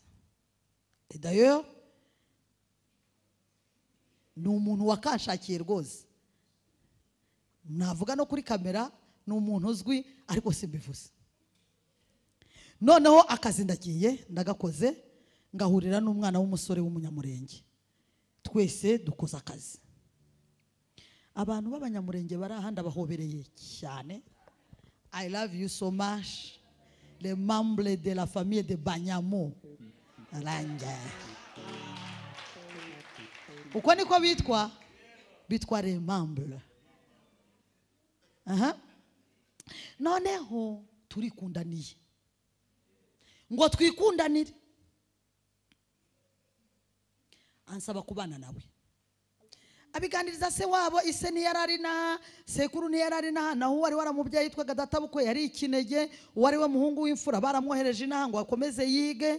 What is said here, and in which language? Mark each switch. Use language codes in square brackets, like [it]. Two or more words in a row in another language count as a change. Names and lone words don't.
[rw] D'ailleurs ni umuntu wakanshakiye rwose, navuga no kuri kamera, ni umuntu uzwi ariko simbivuze. Noneho akazi ndagiye ndagakoze, ngahurira n'umwana w'umusore w'umunyamurenge, twese dukoze akazi. Abantu b'abanyamurenge barahanda bahobereye cyane. [en] I love you so much, [fr] les membres de la famille de Banyamo. [rw] Aranja uko niko bitwa [fr] les membres. [rw] Noneho turikundaniye ngo twikundanire, ansaba kubana nawe, abiganiriza se wabo. Ise ntiyarari na sekuru ntiyarari na, naho wari waramubyaye yitwaga databukwe yari ikinege, wari we muhungu w'imfura baramwohereje inaha ngo akomeze yige.